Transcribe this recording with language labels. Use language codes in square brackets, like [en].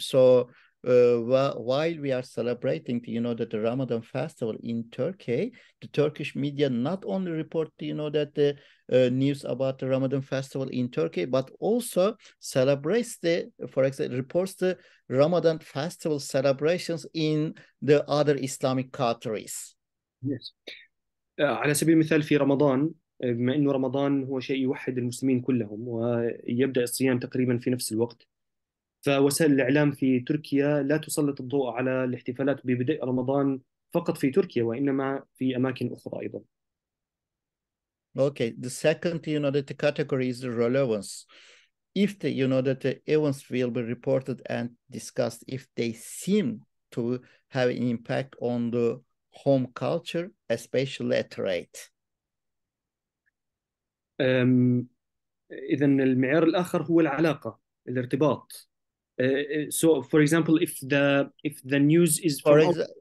[en] So while we are celebrating, you know, that the Ramadan festival in Turkey, the Turkish media not only report, you know, that the news about the Ramadan festival in Turkey, but also celebrates for example, reports the Ramadan festival celebrations in the other Islamic countries. Yes. [ar] على سبيل المثال في رمضان، بما أنه رمضان هو شيء يوحد المسلمين كلهم ويبدأ الصيام تقريبا في نفس الوقت، فوسائل الإعلام في تركيا لا تسلط الضوء على الاحتفالات ببدء رمضان فقط في تركيا، وإنما في أماكن أخرى أيضا. [en] Okay, the second, that the category is the relevance. If the, that the events will be reported and discussed, if they seem to have an impact on the home culture, especially at rate. [ar] إذا المعيار الآخر هو العلاقة، الارتباط. [en] So, for example, if the news is from